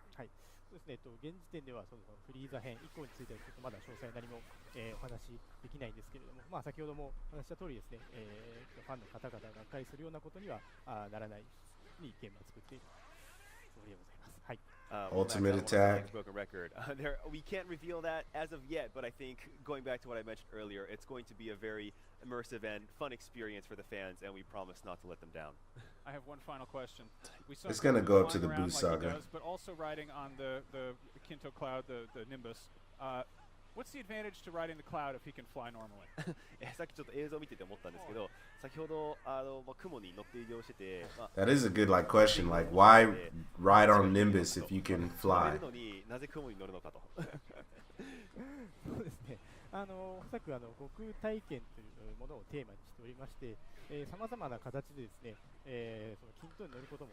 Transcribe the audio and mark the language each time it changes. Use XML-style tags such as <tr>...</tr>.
<ja>はい、そうですね。現時点ではそのフリーザ編以降についてはちょっとまだ詳細何も、お話しできないんですけれども、まあ先ほども話した通りですね、ファンの方々ががっかりするようなことにはならないようにゲームを作っているつもりでございます。はい。</ja> <en>Ultimate attack. Broken record. We can't reveal that as of yet, but I think going back to what I mentioned earlier, it's going to be a very immersive and fun experience for the fans, and we promise not to let them down. I have one final question. We saw It's gonna go up to the Boo saga. But also riding on the Kinto Cloud, the Nimbus. What's the advantage to riding the cloud if he can fly normally?</en> <ja>さっきちょっと映像を見てて思ったんですけど、先ほど雲に乗って移動してて、</ja> <en>that is a good like question. Like, why ride on Nimbus if you can fly?</en> <ja>なぜ雲に乗るのかと。そうですね。おそらく悟空体験というものをテーマにしておりまして、さまざまな形でですね、その均等に乗ることも。</ja>